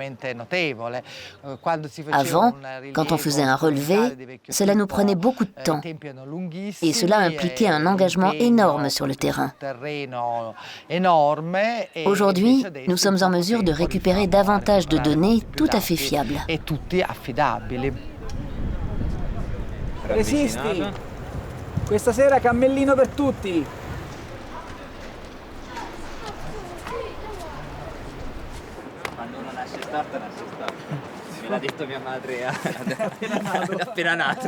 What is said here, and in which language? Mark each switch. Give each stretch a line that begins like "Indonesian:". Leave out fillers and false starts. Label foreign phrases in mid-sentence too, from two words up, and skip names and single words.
French: Avant, quand on faisait un relevé, cela nous prenait beaucoup de temps et cela impliquait un engagement énorme sur le terrain. Aujourd'hui, nous sommes en mesure de récupérer davantage de données tout à fait fiables.
Italian: Resisti! Questa sera cammellino per tutti! Quando uno nasce storto, nasce storto. Me l'ha detto mia madre appena nato.